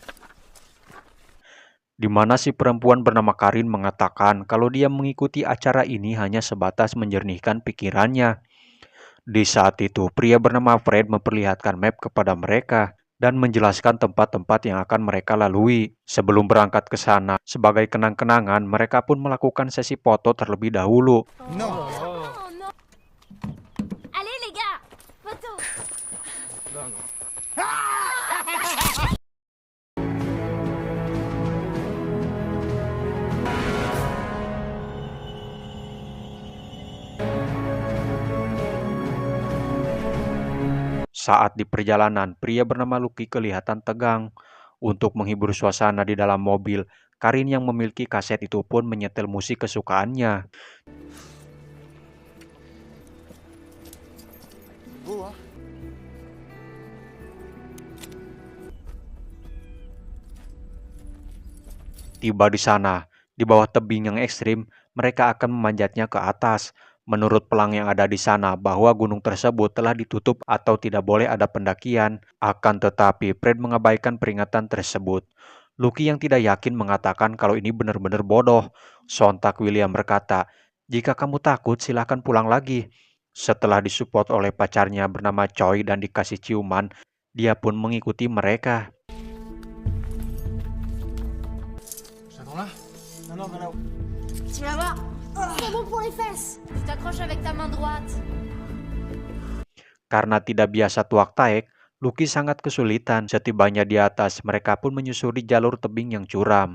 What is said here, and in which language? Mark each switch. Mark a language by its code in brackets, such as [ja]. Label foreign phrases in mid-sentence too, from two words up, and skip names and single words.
[id] di mana si perempuan bernama Karin mengatakan kalau dia mengikuti acara ini hanya sebatas menjernihkan pikirannya. Di saat itu, pria bernama Fred memperlihatkan map kepada mereka dan menjelaskan tempat-tempat yang akan mereka lalui. Sebelum berangkat ke sana, sebagai kenang-kenangan, mereka pun melakukan sesi foto terlebih dahulu. [fr] Non. non. Allez les gars, photo. [id] Saat di perjalanan, pria bernama Lucky kelihatan tegang. Untuk menghibur suasana di dalam mobil, Karin yang memiliki kaset itu pun menyetel musik kesukaannya. [fr] Beau, hein? [id] Tiba di sana, di bawah tebing yang ekstrim, mereka akan memanjatnya ke atas. Menurut pelang yang ada di sana bahwa gunung tersebut telah ditutup atau tidak boleh ada pendakian. Akan tetapi, Fred mengabaikan peringatan tersebut. Lucky yang tidak yakin mengatakan kalau ini benar-benar bodoh. Sontak William berkata, "Jika kamu takut, silahkan pulang lagi." Setelah disupport oleh pacarnya bernama Choi dan dikasih ciuman, dia pun mengikuti mereka. [fr] J'attends là? Non, non, là-haut. Tu vas voir, c'est bon pour les fesses. Tu t'accroches avec ta main droite. [id] Karena tidak biasa tuak taek, Lucky sangat kesulitan. Setibanya di atas, mereka pun menyusuri jalur tebing yang curam.